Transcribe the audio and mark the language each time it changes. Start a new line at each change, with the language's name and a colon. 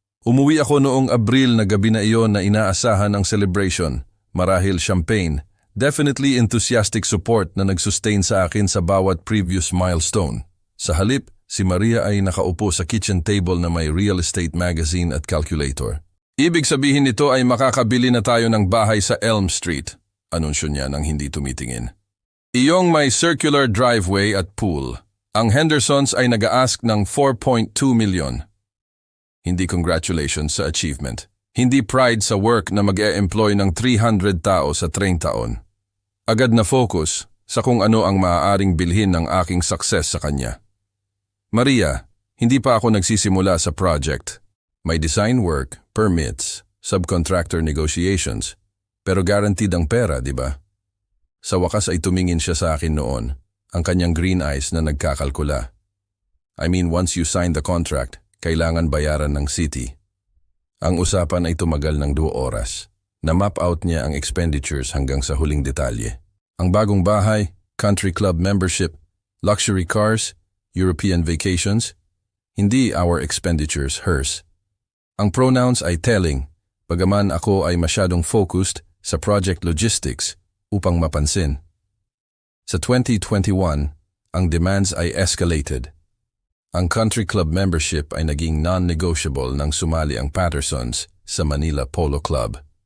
Filipino: Umuwi ako noong Abril na gabi na iyon na inaasahan ang celebration, marahil champagne, definitely enthusiastic support na nagsustain sa akin sa bawat previous milestone. Sa halip, si Maria ay nakaupo sa kitchen table na may real estate magazine at calculator. Ibig sabihin nito ay makakabili na tayo ng bahay sa Elm Street, anunsyo niya nang hindi tumitingin. Iyong may circular driveway at pool. Ang Hendersons ay nag-a-ask ng 4.2 million. Hindi congratulations sa achievement. Hindi pride sa work na mag-e-employ ng 300 tao sa 30 taon. Agad na focus sa kung ano ang maaaring bilhin ng aking success sa kanya. Maria, hindi pa ako nagsisimula sa project. May design work, permits, subcontractor negotiations, pero guaranteed ang pera, di ba? Sa wakas ay tumingin siya sa akin noon, ang kanyang green eyes na nagkakalkula.
English: I mean, once you sign the contract,
Filipino: kailangan bayaran ng city. Ang usapan ay tumagal ng 2 oras. Na-map out niya ang expenditures hanggang sa huling detalye. Ang bagong bahay, country club membership, luxury cars, European vacations, hindi our expenditures, hers. Ang pronouns ay telling, bagaman ako ay masyadong focused sa project logistics upang mapansin. Sa 2021, ang demands ay escalated. Ang country club membership ay naging non-negotiable nang sumali ang Pattersons sa Manila Polo Club.